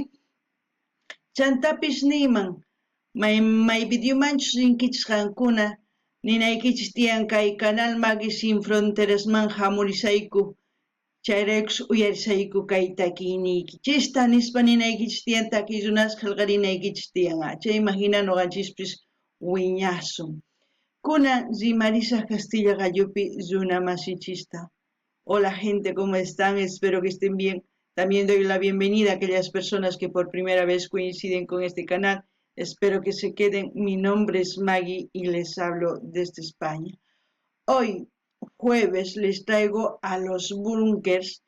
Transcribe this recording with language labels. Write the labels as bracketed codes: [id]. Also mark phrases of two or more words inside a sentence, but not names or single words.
[qu] Chantapis niyman may videomanchus rinkichis qankuna ninaykichis tiyan kay canal Magi Sin Fronterasman hamurisayku chayraykus uyarisayku kay takiyniykichista nispa ninaykichis tiyan takiy runas qillqarinaykichis tiyan chayman hina noqanchispis wiñasun. Kunan rimarisaq Castilla Gallupi runa masichista. [es] Hola gente, ¿cómo están? Espero que estén bien. También doy la bienvenida a aquellas personas que por primera vez coinciden con este canal. Espero que se queden. Mi nombre es Maggie y les hablo desde España. Hoy, jueves, les traigo a los bunkers.